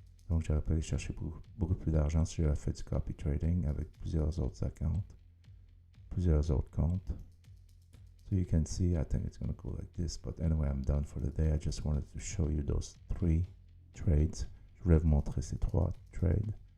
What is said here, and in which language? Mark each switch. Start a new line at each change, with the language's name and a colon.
French: Donc j'aurais pu aller chercher beaucoup plus d'argent si j'avais fait du copy trading avec plusieurs autres accounts, plusieurs autres comptes.
English: So you can see, I think it's going to go like this. But anyway, I'm done for the day. I just wanted to show you those 3 trades.
French: Je voulais vous montrer ces 3 trades.